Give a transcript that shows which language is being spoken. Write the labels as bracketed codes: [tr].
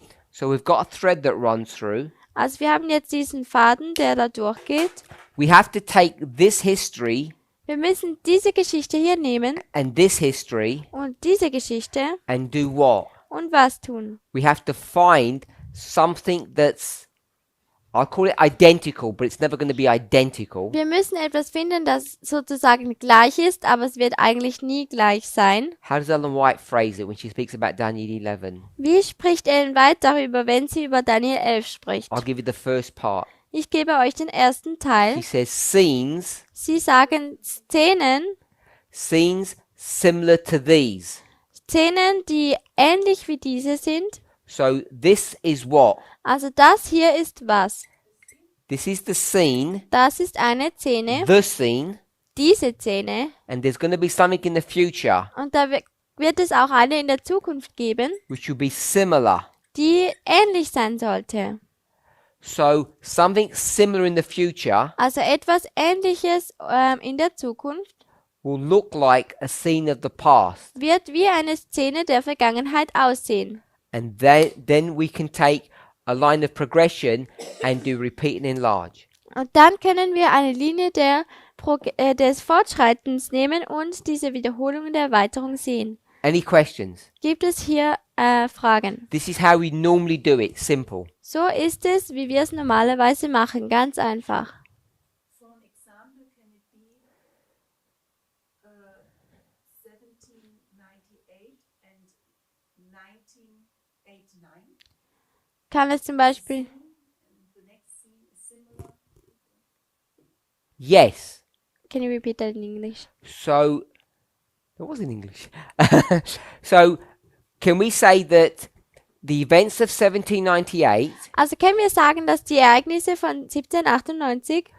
[en] so we've got a thread that runs through, [de] also wir haben jetzt diesen Faden, der da durchgeht. [en] we have to take this history [de] Wir müssen diese Geschichte hier nehmen [en] and this history [de] und diese Geschichte [en] and do what? [de] und was tun. [en] We have to find something that's, I'll call it identical, but it's never going to be identical. [de] Wir müssen etwas finden, das sozusagen gleich ist, aber es wird eigentlich nie gleich sein. [en] How does Ellen White phrase it when she speaks about Daniel 11? [de] Wie spricht Ellen White darüber, wenn sie über Daniel 11 spricht? [en] I'll give you the first part. [de] Ich gebe euch den ersten Teil. [en] She says scenes, [de] Sie sagen [en] scenes similar to these. [de] Szenen, die ähnlich wie diese sind. [en] So this is what? [de] Also das hier ist was? [en] This is the scene, [de] Das ist eine Szene, [en] the scene, [de] diese Szene. [en] and there's going to be something in the future [de] Und da wird es auch eine in der Zukunft geben, [en] which will be similar. [de] die ähnlich sein sollte. [en] So something similar in the future [de] Also etwas Ähnliches in der Zukunft [en] will look like a scene of the past. [de] wird wie eine Szene der Vergangenheit aussehen. [en] And then we can take a line of progression and do repeat and enlarge. [de] Und dann können wir eine Linie des Fortschreitens nehmen und diese Wiederholung der Erweiterung sehen. [en] Any questions? [de] Gibt es hier Fragen? [en] This is how we normally do it, simple. [de] So ist es, wie wir es normalerweise machen, ganz einfach. [en] For an example, can it be 1798 and 1989? [de] Kann es zum Beispiel, [en] And the next scene is similar. Yes. can you repeat that in English? So, that was in English. So, can we say that the events of 1798, [de] Also können wir sagen, dass die Ereignisse von 1798,